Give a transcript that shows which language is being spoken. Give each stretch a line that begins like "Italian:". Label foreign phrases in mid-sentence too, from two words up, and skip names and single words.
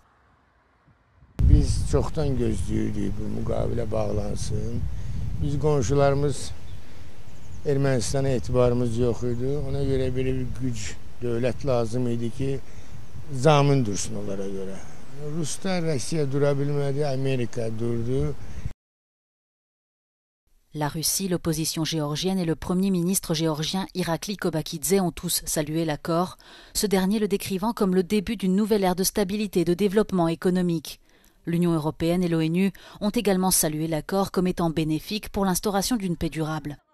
Azerbaijani: Biz çoxdan gözləyirik bu müqavilə bağlansın. Biz qonşularımız Ermənistana etibarımız yox idi. Ona görə belə bir güc, dövlət lazım idi ki, zamin dursun onlara görə. Ruslar, Rusiya dura bilmədi, Amerika durdu.
French: La Russie, l'opposition géorgienne et le Premier ministre géorgien Irakli Kobakidze ont tous salué l'accord, ce dernier le décrivant comme le début d'une nouvelle ère de stabilité et de développement économique. L'Union européenne et l'ONU ont également salué l'accord comme étant bénéfique pour l'instauration d'une paix durable.